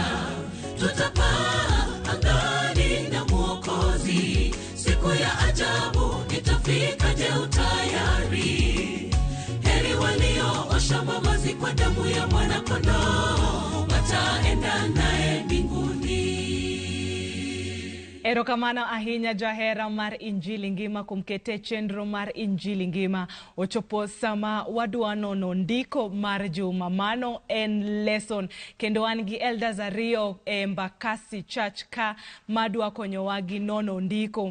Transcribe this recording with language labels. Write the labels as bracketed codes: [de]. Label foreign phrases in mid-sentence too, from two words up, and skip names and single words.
[sw] Tutapaa angani na Mwokozi, siku ya ajabu itafika. Je, utayari? Heri walioosha mavazi kwa damu ya mwana-kondoo wataenda naye mbinguni. [luo] Erokamano ahinya jahera mar Injili ngima kumkete chenro mar Injili ngima. Ochopo sama wadwa nono ndiko mar juma. Mano en lesson. Kendo an gi Elders ariyo Embakasi Church ka madwa konyowa gi nono ndiko.